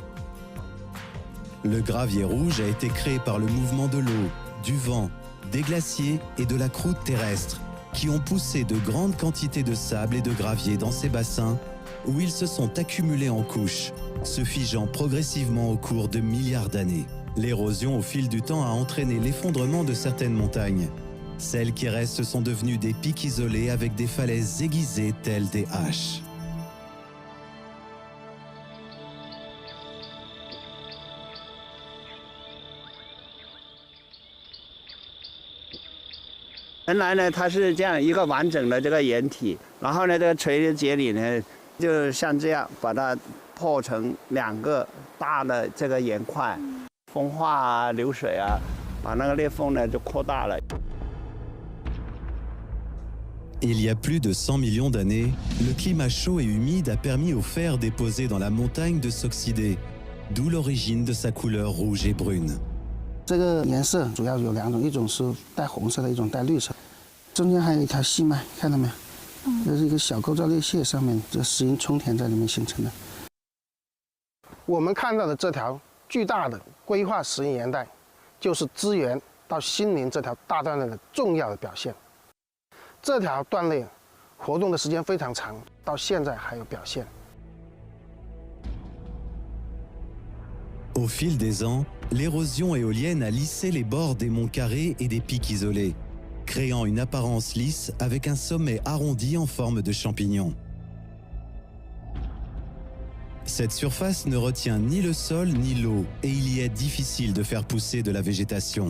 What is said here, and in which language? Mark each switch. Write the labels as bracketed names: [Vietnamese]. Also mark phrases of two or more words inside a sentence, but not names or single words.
[French] Le gravier rouge a été créé par le mouvement de l'eau, du vent, des glaciers et de la croûte terrestre qui ont poussé de grandes quantités de sable et de gravier dans ces bassins où ils se sont accumulés en couches, se figeant progressivement au cours de milliards d'années. L'érosion au fil du temps a entraîné l'effondrement de certaines montagnes. Celles qui restent sont devenues des pics isolés avec des falaises aiguisées telles des haches. [Chinese] 原来呢，它是这样一个完整的这个岩体，然后呢，这个垂节里呢，就像这样把它破成2个大的这个岩块，风化啊、流水啊，把那个裂缝呢就扩大了。 [French] Il y a plus de 100 millions d'années, le climat chaud et humide a permis au fer déposé dans la montagne de s'oxyder, d'où l'origine de sa couleur rouge et brune. [Chinese] 这个颜色主要有2种，一种是带红色的，一种带绿色。中间还有一条细脉，看到没有？这是一个小构造裂隙上面，这石英充填在里面形成的。我们看到的这条巨大的规划石英岩带，就是支援到新林这条大断裂的重要的表现。这条断裂活动的时间非常长，到现在还有表现。 [French] Au fil des ans, l'érosion éolienne a lissé les bords des monts carrés et des pics isolés, créant une apparence lisse avec un sommet arrondi en forme de champignon. Cette surface ne retient ni le sol ni l'eau et il y est difficile de faire pousser de la végétation.